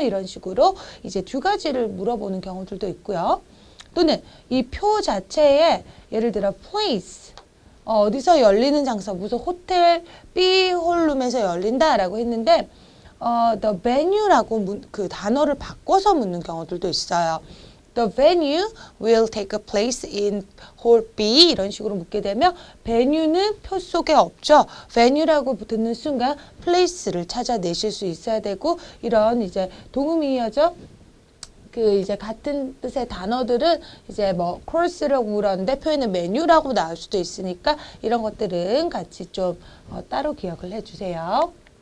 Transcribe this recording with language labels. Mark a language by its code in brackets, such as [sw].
[ko] 이런 식으로 이제 두 가지를 물어보는 경우들도 있고요. 또는 이 표 자체에 예를 들어 place 어디서 열리는 장소, 무슨 호텔 B 홀룸에서 열린다라고 했는데 the venue라고 그 단어를 바꿔서 묻는 경우들도 있어요. [en] The venue will take a place in hall B [ko] 이런 식으로 묻게 되면 venue는 표 속에 없죠. venue라고 듣는 순간 place를 찾아내실 수 있어야 되고 이런 이제 동음이어죠. 그 이제 같은 뜻의 단어들은 이제 코러스라고 물었는데 표현은 메뉴라고 나올 수도 있으니까 이런 것들은 같이 좀 따로 기억을 해주세요.